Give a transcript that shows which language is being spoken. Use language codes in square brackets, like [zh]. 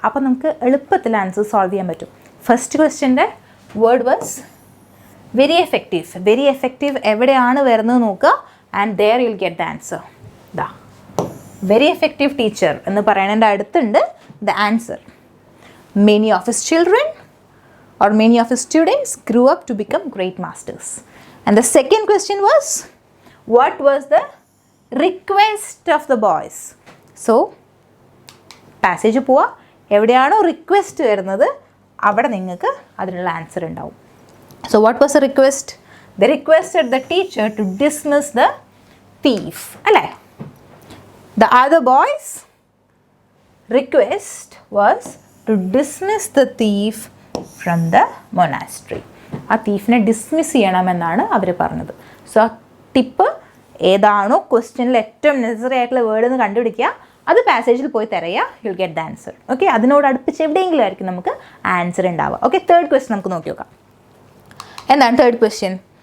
[ml] അപ്പോൾ നമുക്ക് എളുപ്പത്തിൽ ആൻസർ സോൾവ് ചെയ്യാൻ പറ്റും. First ക്വസ്റ്റ്യൻ്റെ word [en] Was very effective. Very effective [ml] എവിടെയാണ് വരുന്നത് നോക്കുക [en] And there you will get the answer. [ml] ദാ വെരി എഫക്റ്റീവ് ടീച്ചർ എന്ന് പറയുന്നതിൻ്റെ അടുത്തുണ്ട് the answer. [en] Many of his children or many of his students grew up to become great masters. And the second question was, what was the request of the boys? [ml] So passage പോവാ, എവിടെയാണോ request വരുന്നത് അവിടെ നിങ്ങൾക്ക് അതിനുള്ള answer ഉണ്ടാവും. [en] So what was the request? They requested the teacher to dismiss the thief. അല്ലേ? The other boys request was to dismiss the thief from the monastery. [ml] ആ തീഫിനെ dismiss ചെയ്യണമെന്നാണ് അവർ പറഞ്ഞത്. സോ ആ ടിപ്പ് ഏതാണോ ക്വസ്റ്റ്യനിൽ ഏറ്റവും നെസസറി ആയിട്ടുള്ള വേർഡ് എന്ന് കണ്ടുപിടിക്കുക, അത് പാസേജിൽ പോയി തിരയുക, [en] You'll get the answer. [ml] Okay, അതിനോട് അടുപ്പിച്ച് എവിടെയെങ്കിലും ആയിരിക്കും നമുക്ക് ആൻസർ ഉണ്ടാവുക. ഓക്കെ, തേർഡ് ക്വസ്റ്റ്യൻ നമുക്ക് നോക്കി നോക്കാം. എന്താണ് തേർഡ് ക്വസ്റ്റ്യൻ?